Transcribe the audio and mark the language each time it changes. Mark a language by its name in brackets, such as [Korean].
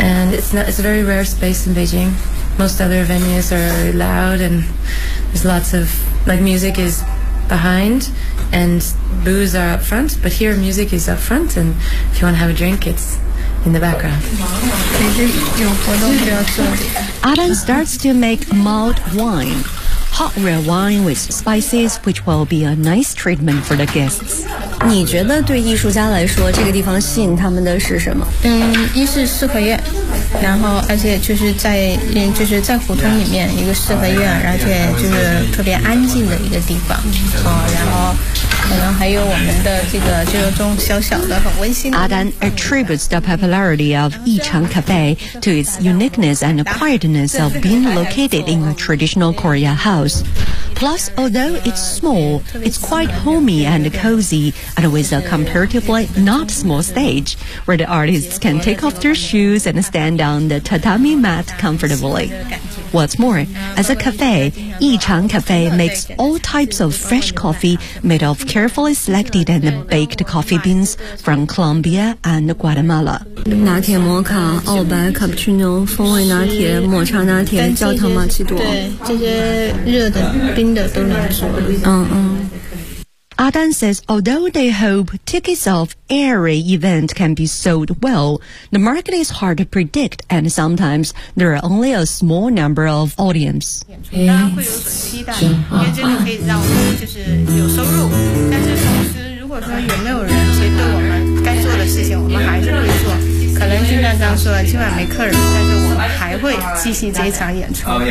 [English] And it's a very rare space in Beijing. Most other venues are loud and there's lots of, like music is behind and booze are up front. But here music is up front and if you want to have a drink, it's in the background. Adan starts to make mulled wine, hot red wine with spices, which will be a nice treatment for the guests. [Chinese] 你觉得对艺术家来说这个地方吸引他们的是什么嗯一是四合院然后而且就是在就是在胡同里面一个四合院而且就是特别安静的一个地方、哦、然后可能还有我们的这个就是这种小小的很温馨的 [English] Adan attributes the popularity of Yichang Cafe to its uniqueness and quietness of being located in a traditional Korea houseplus although it's small it's quite homey and cozy and with a comparatively not small stage where the artists can take off their shoes and stand on the tatami mat comfortably What's more, as a cafe, Yichang Cafe makes all types of fresh coffee made of carefully selected and baked coffee beans from Colombia and Guatemala. [Chinese] 拿铁摩卡、澳白、卡布奇诺、风味拿铁、抹茶拿铁、焦糖玛奇朵，对，这些热的、冰的都能做。嗯嗯。 [English] Adan says although they hope tickets of every event can be sold well, the market is hard to predict and sometimes there are only a small number of audience. [Chinese] 大家会有所期待，因为这个可以让我们就是有收入，但是同时如果说有没有人其实对我们该做的事情我们还是会做，可能就像刚说了今晚没客人，但是我们还会继续这一场演出。